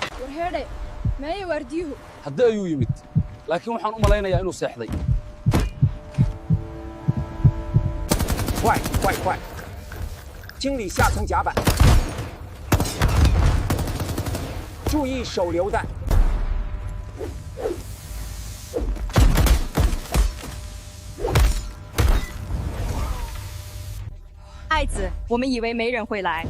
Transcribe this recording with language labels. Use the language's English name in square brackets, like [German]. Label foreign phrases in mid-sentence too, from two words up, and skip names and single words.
[Somali] hadda ayuu yimid laakiin waxaan u malaynayaa inuu seexday [Chinese] 快快快！清理下层甲板，注意手榴弹。爱子，我们以为没人会来。